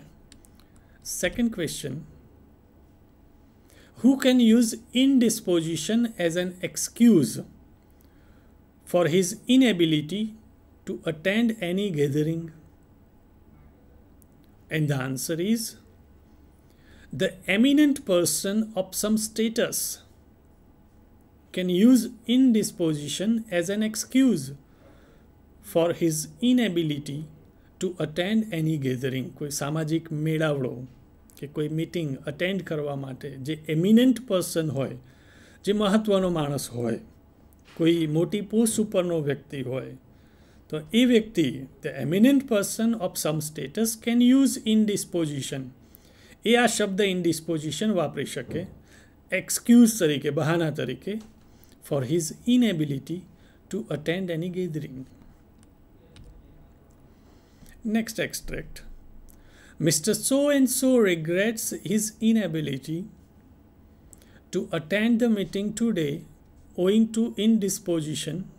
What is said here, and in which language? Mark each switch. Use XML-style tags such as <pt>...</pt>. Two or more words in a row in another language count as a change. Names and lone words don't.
<en>Second question. Who can use indisposition as an excuse for his inability to attend any gathering? And the answer is, the eminent person of some status can use indisposition as an excuse for his inability to attend any gathering.</en> <gu>કોઈ સામાજિક મેળાવડો કે કોઈ મીટિંગ અટેન્ડ કરવા માટે જે</gu> <en>eminent person</en> <gu>હોય, જે મહત્ત્વનો માણસ હોય, કોઈ મોટી પોસ્ટ ઉપરનો વ્યક્તિ હોય, તો એ વ્યક્તિ,</gu> <en>the eminent person of some status can use indisposition.</en> <gu>એ આ શબ્દ indisposition વાપરી શકે એક્સક્યુઝ તરીકે, બહાના તરીકે,</gu> <en>for his inability to attend any gathering. Next extract. Mr. So-and-so regrets his inability to attend the meeting today owing to indisposition.</en>